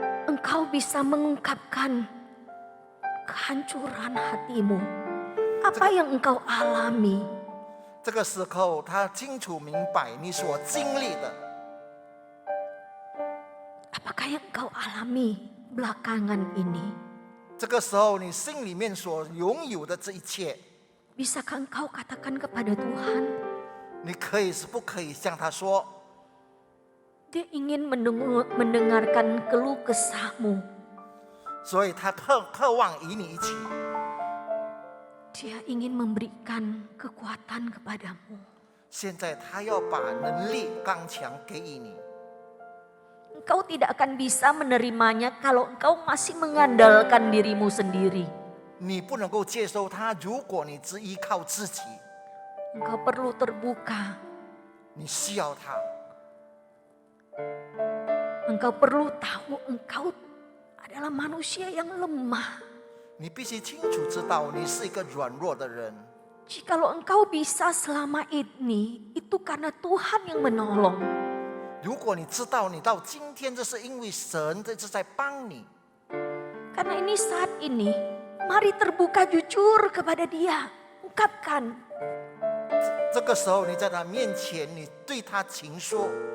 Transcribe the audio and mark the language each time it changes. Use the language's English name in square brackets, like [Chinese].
[Indonesian] engkau bisa mengungkapkan kehancuran hatimu. Apa yang engkau alami? [Chinese] 这个时候，他清楚明白你所经历的， [Indonesian] Apakah yang engkau alami belakangan ini? [Chinese] 这个时候你心里面所拥有的这一切， [Indonesian] Bisakah engkau katakan kepada Tuhan? [Chinese] 你可以是不可以向他说？ [Indonesian] Dia ingin mendengarkan keluh kesahmu. [Chinese] 所以他渴望与你一起， [Indonesian] Dia ingin memberikan kekuatan kepadamu. [Chinese] 现在他要把能力刚强给予你。 [Indonesian] Engkau tidak akan bisa menerimanya kalau engkau masih mengandalkan dirimu sendiri. [Chinese] 你不能够接受他，如果你只依靠自己， [Indonesian] Engkau perlu terbuka. [Chinese] 你需要他。 [Indonesian] Engkau perlu tahu engkau adalah manusia yang lemah. [Chinese] 你必须清楚知道，你是一个软弱的人。 [Indonesian] Jikalau engkau bisa selama ini, itu karena Tuhan yang menolong. [Chinese] 如果你知道你到今天，这是因为神这是在帮你。 [Indonesian] Karena ini saat ini, mari terbuka jujur kepada Dia. Ungkapkan, [Chinese] 这个时候你在他面前，你对他情说，